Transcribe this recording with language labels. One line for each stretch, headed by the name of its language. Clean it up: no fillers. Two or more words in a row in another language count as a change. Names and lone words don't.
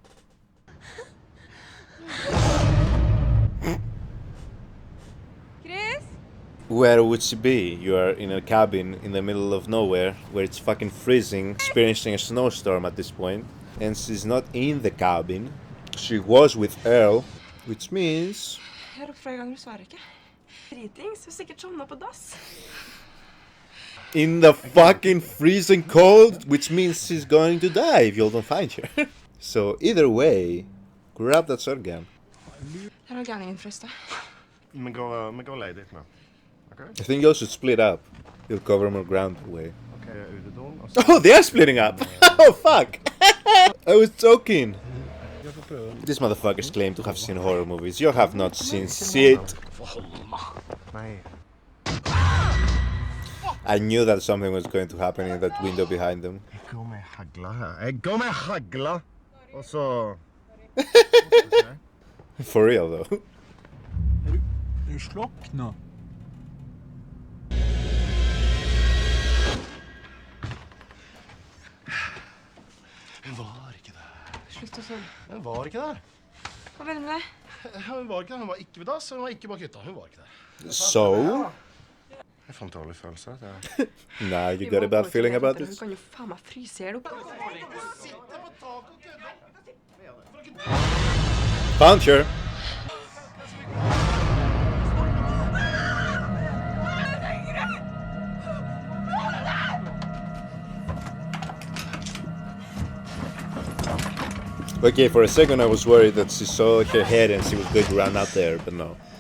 English: Chris? Where would she be? You are in a cabin in the middle of nowhere where it's fucking freezing, experiencing a snowstorm at this point, and she's not in the cabin. She was with Earl, which means...
Norwegian: Jeg ropte flere ganger, du svarer ikke. Dritings, du har sikkert sovnet på dass.
English: in the fucking freezing cold, which means she's going to die if you all don't find her. So either way, grab that shotgun.
Norwegian: Det er gærningen for Østa. Vi går og leter litt nå. Okay?
English: I think you all should split up. You'll cover more ground away.
Norwegian: Okay, utedoen, og så...
English: Oh, they are splitting up! Oh, fuck! I was joking! These motherfuckers claim to have seen horror movies. You have not seen shit.
Norwegian: Nei.
English: I knew that something was going to happen in that window behind them.
Norwegian: Jeg går med hagla her. Jeg går med hagla! Og så...
English: For real, though.
Norwegian: Du slokna. Hun var ikke der. Slutt å følge. Hun var ikke der. Hva mener du med det? Hun var ikke der. Hun var ikke ved dass, hun var ikke bak hytta. Hun var ikke der.
English: So?
Norwegian: Jeg får en dårlig følelse.
English: Nah, you got a bad feeling about
Norwegian: Hun
English: this?
Norwegian: kan jo faen meg fryse her oppe.
English: Found her! Okay, for a second I was worried that she saw her head and she was going to run out there, but no.